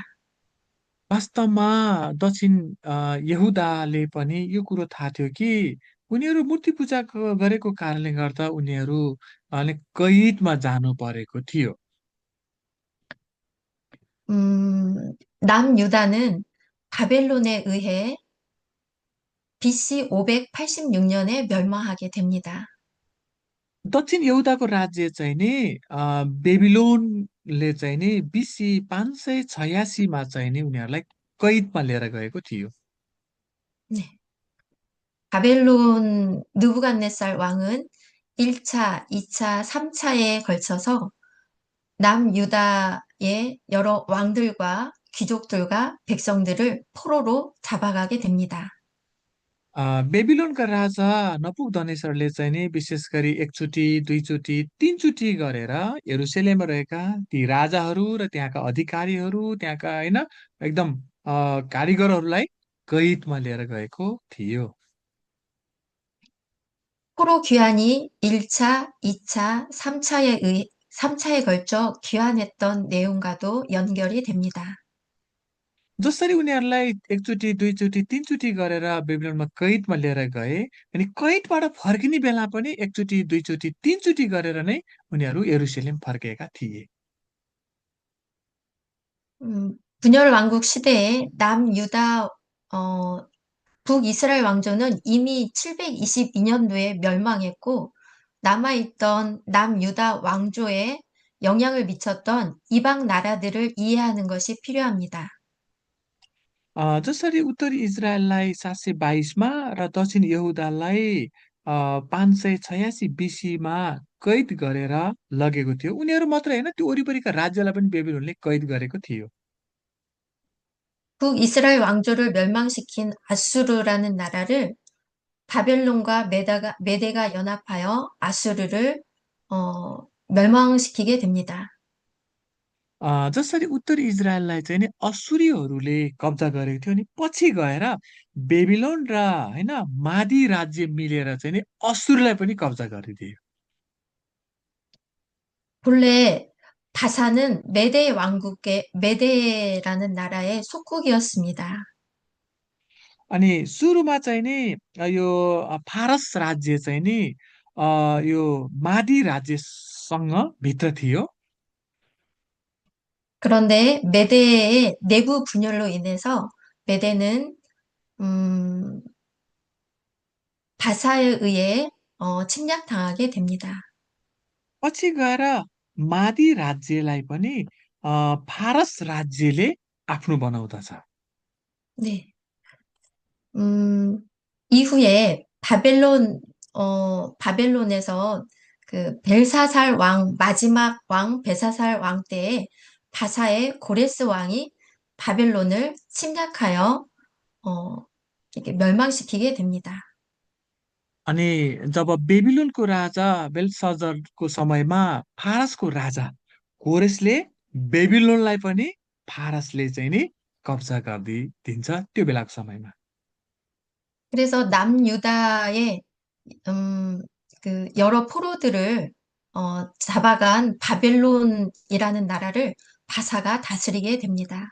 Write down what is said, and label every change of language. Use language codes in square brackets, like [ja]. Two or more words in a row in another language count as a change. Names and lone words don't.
[ne] वास्तवमा दक्षिण यहुदाले पनि यो कुरो थाहा थियो कि उनीहरू मूर्ति पूजा गरेको कारणले गर्दा उनीहरू कैदमा जानु परेको थियो। [ko] 남유다는 바벨론에 의해 BC 586년에 멸망하게 됩니다. [ne] दक्षिण यहुदाको राज्य चाहिँ नि बेबिलोनले चाहिँ नि बिसी 586मा चाहिँ नि उनीहरूलाई कैदमा लिएर गएको थियो। [ko] 네. 바벨론 느부갓네살 왕은 1차, 2차, 3차에 걸쳐서 남유다의 여러 왕들과 귀족들과 백성들을 포로로 잡아가게 됩니다. [ne] बेबिलोनका राजा नपुगदनेश्वरले चाहिँ नि विशेष गरी एकचोटि दुईचोटि तीनचोटि गरेर यरुसलेममा रहेका ती राजाहरू र त्यहाँका अधिकारीहरू त्यहाँका होइन एकदम कारिगरहरूलाई कैदमा लिएर गएको थियो। [ko] 포로 귀환이 1차, 2차, 3차에 걸쳐 귀환했던 내용과도 연결이 됩니다. [ne] जसरी उनीहरूलाई एकचोटि दुईचोटि तीनचोटि गरेर बेबिलोनमा कैदमा लिएर गए, अनि कैदबाट फर्किने बेला पनि एकचोटि दुईचोटि तीनचोटि गरेर नै उनीहरू यरुसलेम फर्केका थिए। [ko] 분열 왕국 시대에 남유다 북이스라엘 왕조는 이미 722년도에 멸망했고 남아있던 남유다 왕조에 영향을 미쳤던 이방 나라들을 이해하는 것이 필요합니다. [ne] जसरी उत्तरी इजरायललाई 722मा र दक्षिण यहुदालाई 586 बिसीमा कैद गरेर लगेको थियो। उनीहरू मात्रै होइन, त्यो वरिपरिका राज्यलाई पनि बेबिलोनले कैद गरेको थियो। [ko] 북이스라엘 왕조를 멸망시킨 아수르라는 나라를 바벨론과 메대가 연합하여 아수르를 멸망시키게 됩니다. [ne] जसरी उत्तरी इजरायललाई चाहिँ नि असुरीहरूले कब्जा गरेको थियो नि पछि गएर बेबिलोन र होइन मादी राज्य मिलेर चाहिँ नि असुरलाई पनि कब्जा गरिदियो। [ko] 본래 바사는 메데라는 나라의 속국이었습니다. [ne] अनि सुरुमा चाहिँ नि यो फारस राज्य चाहिँ नि यो मादी राज्यसँग भित्र थियो। [ko] 그런데 메데의 내부 분열로 인해서 메데는 음, 바사에 의해 침략당하게 됩니다. [ne] पछि गएर मादी राज्यलाई पनि फारस राज्यले आफ्नो बनाउँदछ। [ko] 네. 음, 이후에 바벨론에서 그 벨사살 왕, 마지막 왕, 벨사살 왕 때에 바사의 고레스 왕이 바벨론을 침략하여, 어, 이렇게 멸망시키게 됩니다. [ne] अनि जब बेबिलोनको राजा बेलसजरको समयमा फारसको राजा कोरेसले बेबिलोनलाई पनि फारसले चाहिँ नि कब्जा गरिदिन्छ त्यो बेलाको समयमा। [ko] 그래서 남유다의, 음, 그 여러 포로들을, 잡아간 바벨론이라는 나라를 바사가 다스리게 됩니다.